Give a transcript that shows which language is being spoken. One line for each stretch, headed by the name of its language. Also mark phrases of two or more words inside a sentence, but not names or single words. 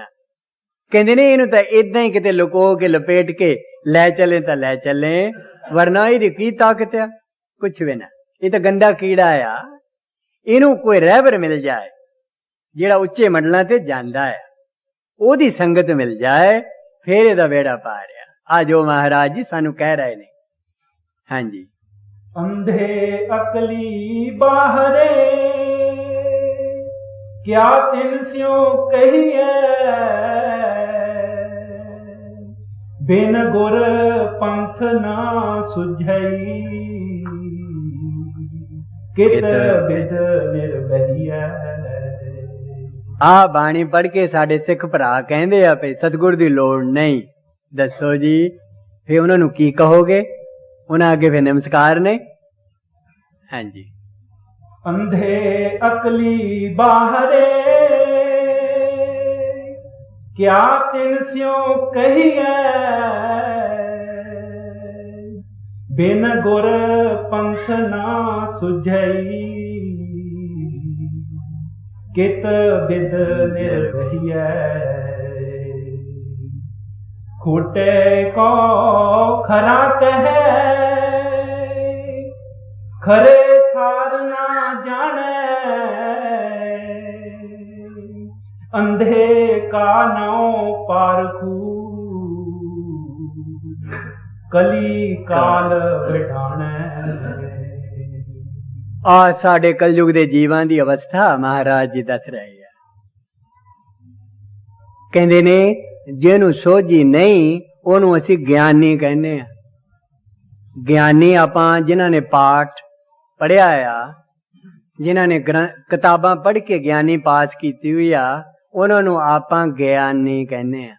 Punjabi: ਕਹਿੰਦੇ ਨੇ ਇਹਨੂੰ ਤਾਂ ਇਦਾਂ ਹੀ ਕਿਤੇ ਲੁਕੋ ਕੇ ਲਪੇਟ ਕੇ ਲੈ ਚੱਲੇ ਤਾਂ ਲੈ ਚੱਲੇ, ਵਰਨਾ ਇਹਦੀ ਕੀ ਤਾਕਤ ਆ? ਕੁਛ ਵੀ ਨਾ। ਇਹ ਤਾਂ ਗੰਦਾ ਕੀੜਾ ਆ। ਇਹਨੂੰ ਕੋਈ ਰਹਿਬਰ ਮਿਲ ਜਾਏ ਜਿਹੜਾ ਉੱਚੇ ਮੰਡਲਾਂ ਤੇ ਜਾਂਦਾ ਆ, ਉਹਦੀ ਸੰਗਤ ਮਿਲ ਜਾਏ, ਫੇਰ ਇਹਦਾ ਵੇੜਾ ਪਾਰ ਆ। ਆ ਜੋ ਮਹਾਰਾਜ ਜੀ ਸਾਨੂੰ ਕਹਿ ਰਹੇ ਨੇ। ਹਾਂਜੀ।
Hindi: अंधे अकली बाहरे क्या तिन स्यों कहिए, बिन गुर पंथ ना सुझई, कित बिद निर्बहिया।
Punjabi: ਆ ਬਾਣੀ ਪੜ ਕੇ ਸਾਡੇ ਸਿੱਖ ਭਰਾ ਕਹਿੰਦੇ ਆ ਭਈ ਸਤਿਗੁਰ ਦੀ ਲੋੜ ਨਹੀਂ। ਦੱਸੋ ਜੀ, ਫੇ ਉਹਨਾਂ ਨੂੰ ਕੀ ਕਹੋਗੇ? ਉਹਨਾਂ ਅੱਗੇ ਫੇ ਨਮਸਕਾਰ ਨੇ। ਹਾਂਜੀ।
Hindi: अंधे अकली बाहरे क्या तिन स्यों कहिए, बिन गुर पंथ ना सुझई, कित बिद निर्भय। खोटे को खरा कहे, खरे सार ना जाने, अंधे का नाव पारखू, कली काल बिठाने।
Punjabi: ਆ ਸਾਡੇ ਕਲਯੁਗ ਦੇ ਜੀਵਾਂ ਦੀ ਅਵਸਥਾ ਮਹਾਰਾਜ ਜੀ ਦੱਸ ਰਹੇ ਆ। ਕਹਿੰਦੇ ਨੇ ਜਿਹਨੂੰ ਸੋਝੀ ਨਹੀਂ ਉਹਨੂੰ ਅਸੀਂ ਗਿਆਨੀ ਕਹਿੰਦੇ ਆ। ਗਿਆਨੀ ਆਪਾਂ ਜਿਨ੍ਹਾਂ ਨੇ ਪਾਠ ਪੜਿਆ ਆ, ਜਿਨ੍ਹਾਂ ਨੇ ਕਿਤਾਬਾਂ ਪੜ੍ਹ ਕੇ ਗਿਆਨੀ ਪਾਸ ਕੀਤੀ ਹੋਈ ਆ, ਉਹਨਾਂ ਨੂੰ ਆਪਾਂ ਗਿਆਨੀ ਕਹਿੰਦੇ ਆ।